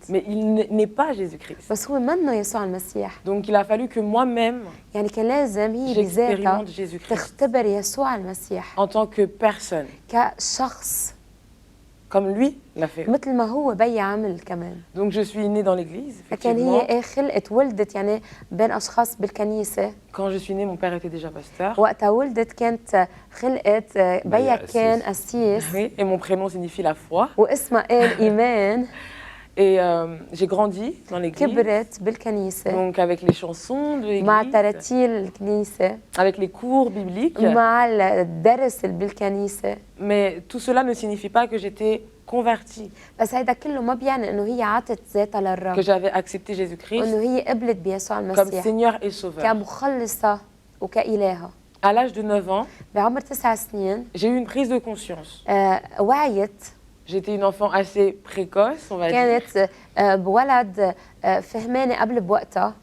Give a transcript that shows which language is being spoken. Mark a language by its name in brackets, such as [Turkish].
[French] Mais il n'est pas Jésus-Christ. [Arabic] بس هو منه يسوع المسيح. [French] Donc il a fallu que moi-même, [Arabic] يعني كان لازم هي بذاتها [French] j'expérimente Jésus-Christ [Arabic] تختبر يسوع المسيح [French] en tant que personne, [Arabic] كشخص [French] comme lui l'a fait. [Arabic] مثل ما هو بيا عمل كمان. [French] Donc je suis née dans l'église, [Arabic] فكان [French] effectivement. [Arabic] هي خلقت ولدت يعني بين اشخاص بالكنيسه. [French] Quand je suis née, mon père était déjà pasteur. [Arabic] وقتها ولدت كانت خلقت بيا كان قسيس [French] Oui, et mon prénom signifie la foi. [Arabic] واسمها قال ايمان. [French] Et j'ai grandi dans l'église, [Arabic] كبرت بالكنيسه [French] donc avec les chansons de [Arabic] مع [French] l'église, [Arabic] تراتيل الكنيسه [French] avec les cours bibliques. [Arabic] مع الدرس اللي بالكنيسه. [French] Mais tout cela ne signifie pas que j'étais convertie, [Arabic] بس هيدا كله ما بيعني انه هي عطت ذاتها [French] que [Arabic] للرب، [French] j'avais accepté Jésus-Christ [Arabic] انه هي قبلت بيسوع [French] comme [Arabic] المسيح [French] Seigneur et Sauveur. [Arabic] كمخلصه وكإلهة. [French] À l'âge de 9 ans, [Arabic] بعمر 9 سنين [French] j'ai eu une prise de conscience. [Arabic] وعيت. [French] J'étais une enfant assez précoce, on va dire. [Arabic] كانت بولد فهمانة قبل بوقتها.